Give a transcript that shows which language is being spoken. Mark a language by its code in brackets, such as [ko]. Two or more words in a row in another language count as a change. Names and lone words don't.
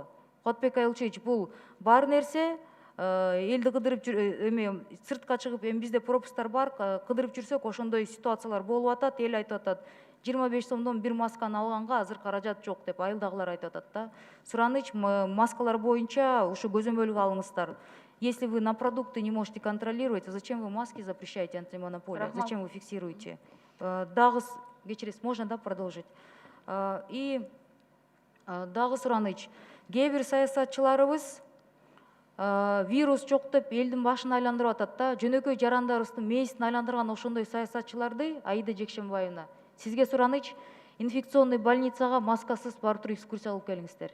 [ky] Куатбек Айылчевич, бул бар нерсе, элди кыдырып эме сыртка чыгып, эми бизде пропусктар бар, кыдырып жүрсөк ошондой ситуациялар болуп атат, эл айтып атат. 25 сомдон бир масканы алганга азыр каражат жок деп айылдагылар айтып атат да. Сураныч, маскалар боюнча ушу көзөмөлгө алыңыздар. [ru] Если вы на продукты не можете контролировать, зачем вы маски запрещаете, антимонополия? Зачем вы фиксируете? [ky] Дагы, кечиресиз, [ru] можно, да, продолжить? [ky] И дагы Сураныч, кээ бир саясатчыларыбыз вирус жок деп элдин башын айландырып атат да, жөнөкөй жарандарыбыздын мээсин айландырган ошондой саясатчыларды Аида Жекшенбаевна, сизге сураныч, [ru] инфекционный больницага [ky] маскасыз барып туруп экскурсия кылып келиңиздер.